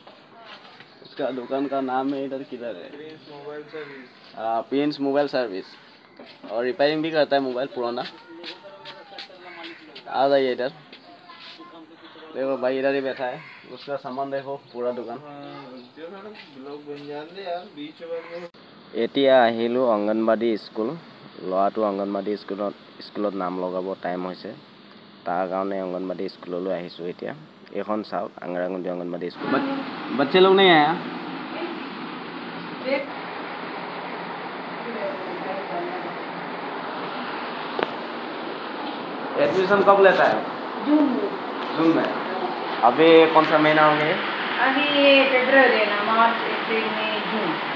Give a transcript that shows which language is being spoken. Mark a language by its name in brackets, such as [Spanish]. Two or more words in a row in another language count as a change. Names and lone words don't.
[Hindi] उसका दुकान का नाम है इधर, किधर है, प्रिंस मोबाइल सर्विस। और रिपेयरिंग भी करता है मोबाइल पुराना। आ जाइए इधर, देखो भाई इधर ही बैठा है। उसका सामान देखो, पूरा दुकान। [Assamese] এতিয়া আহিলোঁ অংগনবাদী স্কুল। ল'ৰাটো অংগনবাদী স্কুলত নাম লগাব টাইম হৈছে, তাৰ কাৰণে অংগনবাদী স্কুললৈ আহিছোঁ এতিয়া। এইখন চাওক, আংৰাগুটি অংগনবাদী স্কুল। [Hindi] बच्चे लोग नहीं आया? एडमिशन कब लेता है? जून में। अभी कौन सा महीना हो गया? अभी फरवरी है ना, मार्च, अप्रैल, मई, जून।